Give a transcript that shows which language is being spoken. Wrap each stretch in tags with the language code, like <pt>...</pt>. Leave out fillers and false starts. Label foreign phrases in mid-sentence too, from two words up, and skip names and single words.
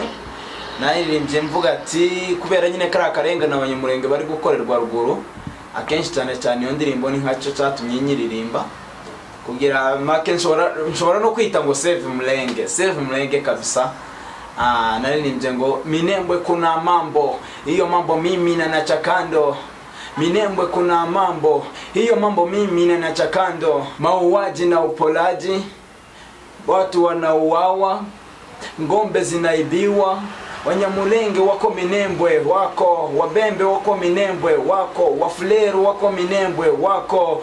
<rw>Naririmbye mvuga ati kubera nyine kari akarengane abanyamurenge bari gukorerwa ruguru, akenshi cyane cyane iyo ndirimbo ni nkacyo cyatumye nyiririmba, kugira make nshobora no kwita ngo save Murenge kabisa.</rw> <sw>Naririmbye ngo Minembwe kuna mambo, hiyo mambo mimi na chakando. Minembwe kuna mambo, hiyo mambo mimi na chakando. Mauaji na upolaji, watu wanauawa, ngombe zinaibiwa. Wanyamulenge wako Minembwe wako, Wabembe wako Minembwe wako, Wafuleru wako Minembwe wako.</sw>